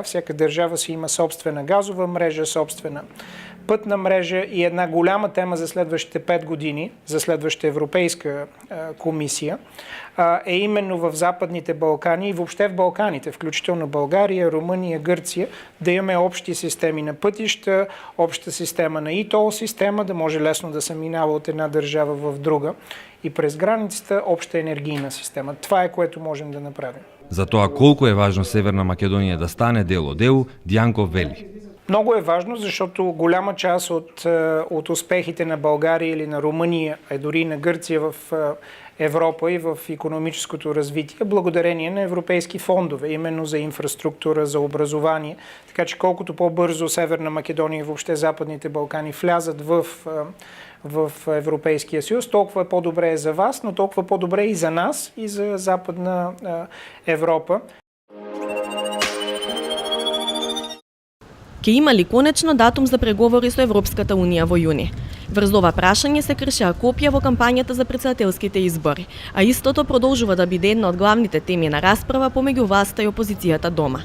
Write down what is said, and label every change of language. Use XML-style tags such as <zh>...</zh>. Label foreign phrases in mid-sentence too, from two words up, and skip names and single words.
<bg>Всяка държава си има собствена газова мрежа, собствена пътна мрежа и една голяма тема за следващите 5 години, за следващата Европейска комисия, е именно в Западните Балкани и въобще в Балканите, включително България, Румъния, Гърция, да имаме общи системи на пътища, обща система на e-toll система, да може лесно да се минава от една държава в друга и през границата обща енергийна система. Това е което можем да направим.</bg> <mk>За тоа колку е важно Северна Македонија да стане дел од ЕУ, Дјанков вели.</mk> <bg>Много е важно, защото голяма част от успехите на България или на Румъния, а дори на Гърция в Европа и в икономическото развитие, благодарение на европейски фондове, именно за инфраструктура, за образование. Така че колкото по-бързо Северна Македония и въобще Западните Балкани влязат в Европейския съюз, толкова по-добре е за вас, но толкова по-добре и за нас, и за Западна Европа.</bg> <mk>Ке има ли конечно датум за преговори со Европската Унија во јуни? Врз ова прашање се кршеа копија во кампањата за претседателските избори, а истото продолжува да биде една од главните теми на расправа помеѓу власта и опозицијата дома.</mk>